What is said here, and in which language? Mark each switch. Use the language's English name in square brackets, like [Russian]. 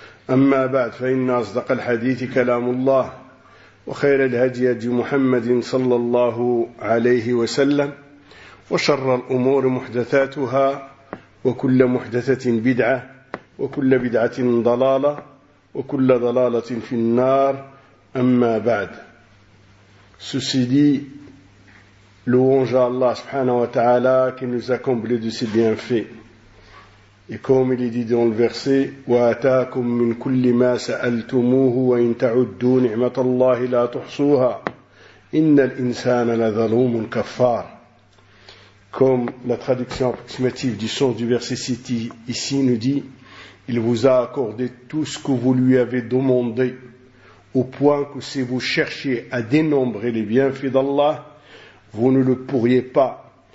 [Arabic] أما بعد، فإن أصدق الحديث كلام الله، وخير الهدي هدي محمد صلى الله عليه وسلم، وشر الأمور محدثاتها، وكل محدثة بدعة، وكل بدعة ضلالة، وكل ضلالة في النار. أما بعد، [French] ceci dit, louange à Allah subhanahu wa ta'ala qui nous a comblé de ses bienfaits. Et comme il est dit dans le verset, [Arabic] وَآتَاكُمْ مِنْ كُلِّ مَا سَأَلْتُمُوهُ وَإِنْ تَعُدُّوا نِعْمَةَ اللَّهِ لَا تُحْصُوهَا إِنَّ الْإِنسَانَ لَظَلُومٌ كَفَّارٌ. [French] Comme la traduction approximative du sens du verset cité ici nous dit, il vous a accordé tout ce que vous lui avez demandé, au point que si vous cherchiez à dénombrer les bienfaits d'Allah, vous ne le pourriez pas.